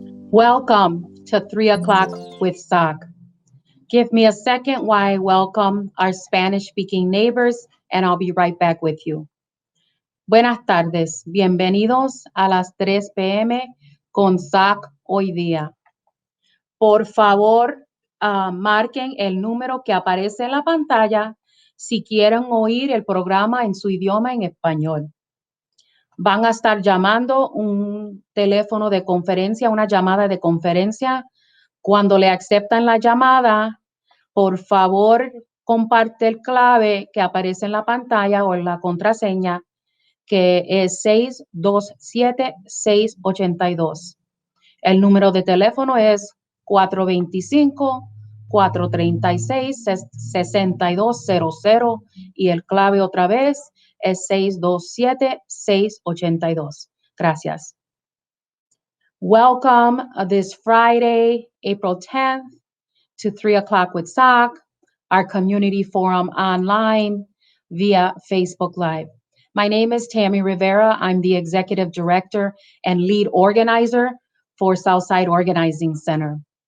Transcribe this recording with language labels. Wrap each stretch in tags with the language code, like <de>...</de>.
<en>Welcome to 3 o'clock with SOC. Give me a second while I welcome our Spanish speaking neighbors, and I'll be right back with you.</en> <es>Buenas tardes, bienvenidos a las 3 p.m. con SOC hoy día. Por favor, marquen el número que aparece en la pantalla si quieren oír el programa en su idioma en español. Van a estar llamando un teléfono de conferencia, una llamada de conferencia. Cuando le aceptan la llamada, por favor, comparte el clave que aparece en la pantalla o la contraseña, que es 627-682. El número de teléfono es 425-436-6200 y el clave otra vez es 627-682. Gracias.</es> <en>Welcome this Friday, April 10th, to 3 o'clock with SOC, our community forum online via Facebook Live. My name is Tammy Rivera. I'm the executive director and lead organizer for Southside Organizing Center.</en>